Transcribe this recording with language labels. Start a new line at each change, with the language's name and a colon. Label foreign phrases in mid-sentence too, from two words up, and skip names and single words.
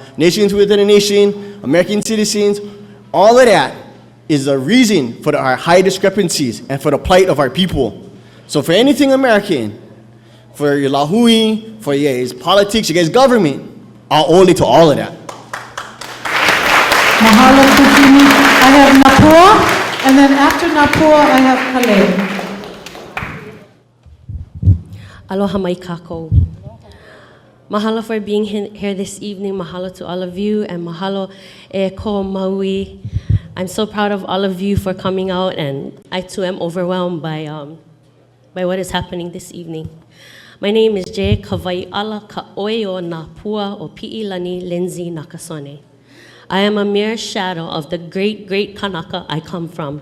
English: Nations within a nation, American citizens, all of that is a reason for our high discrepancies and for the plight of our people. So for anything American, for your lahui, for your guys' politics, your guys' government, I'll owe it to all of that. Mahalo Kukini. I have Napua, and then after Napua, I have Kahului.
Hawaiian: Aloha mai kako.
English: Mahalo for being here this evening. Mahalo to all of you, and
Hawaiian: mahalo e ko Maui.
English: I'm so proud of all of you for coming out, and I too am overwhelmed by what is happening this evening. My name is Jay Kawaiala Ka'oeo Napua o Pi'ilani Lindsay Nakasone. I am a mere shadow of the great, great Kanaka I come from.